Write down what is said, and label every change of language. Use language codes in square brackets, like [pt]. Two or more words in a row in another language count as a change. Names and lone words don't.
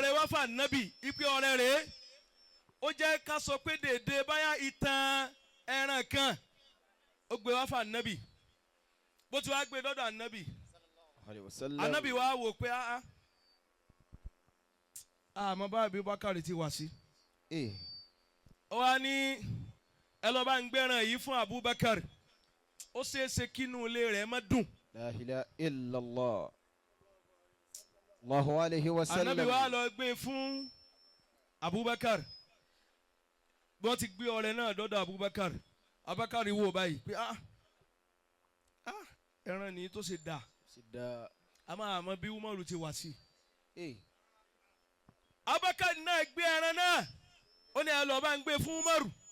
[yo] ọrẹ wá fún Nabi ipe ọrẹ rèé ó jẹ́ ká sọ pé dèdè báyà ìtàn ẹran kan ó gbé wá fún Nabi bó ti wá gbé dọ́dọ̀ Nabi [ar] عليه وسلم. [yo] Nabi wá wò pé àmọ́ bá Abubakar ti wá sí ó wá ní ẹ lọ bá ń gbẹ́ràn yìí fún Abubakar ó ṣeéṣe kínú ilé rẹ̀ má dùn. [ar] لا إله إلا الله. الله عليه وسلم. [yo] Nabi wá lọ gbé fún Abubakar bí wọ́n ti gbé ọrẹ náà dọ́dọ̀ Abubakar Abubakar wò báyìí pé ẹran nìyí tó ṣe dà àmọ́ bí Umaru ti wá sí. Abubakar náà gbé ẹran náà ó ní ẹ lọ bá ń gbé fún Umaru.